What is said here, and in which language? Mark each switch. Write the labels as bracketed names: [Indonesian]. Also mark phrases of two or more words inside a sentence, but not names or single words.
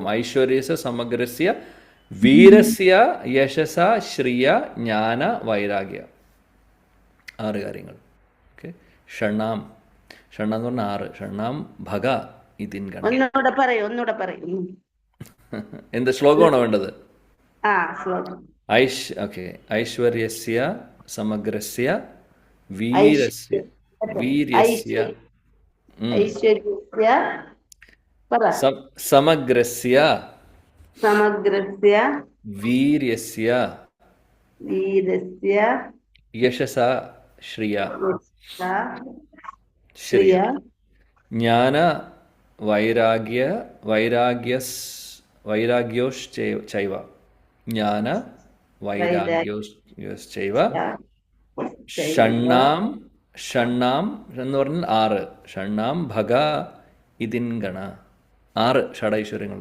[Sanskrit] ഐശ്വര്യസ്യ സമഗ്രസ്യ വീരസ്യ യശസ ശ്രിയ ജ്ഞാന വൈരാഗ്യ. [Malayalam] 6 കാര്യങ്ങൾ. ഓക്കെ. ഷണ്ണാം എന്ന് പറഞ്ഞാൽ 6. [Sanskrit] ഷണ്ണാം ഭഗ ഇതിൻ ഗണ. [Malayalam] ഒന്നുകൂടെ പറയും. എന്ത് ശ്ലോകമാണോ വേണ്ടത്? ശ്ലോകം. ഓക്കെ. [Sanskrit] ഐശ്വര്യസ്യ സമഗ്രസ്യ വീരസ്യ ഐശ്വര്യസ്യ സമഗ്രസ്യ സമഗ്രസ്യ വീര്യസ്യ വീരസ്യ യശസ ശ്രിയ യശസാ ശ്രിയ ശ്രിയ ജ്ഞാന വൈരാഗ്യോശ്ചൈവ ജ്ഞാന വൈരാഗ്യോശ്ചൈവ ഷണ്ണാം ഷണ്ണാം [Malayalam] എന്ന് പറഞ്ഞാൽ [Sanskrit] 6 ഷണ്ണാം ഭഗ ഇതിൻഗണ 6 ഷഡൈശ്വര്യങ്ങൾ.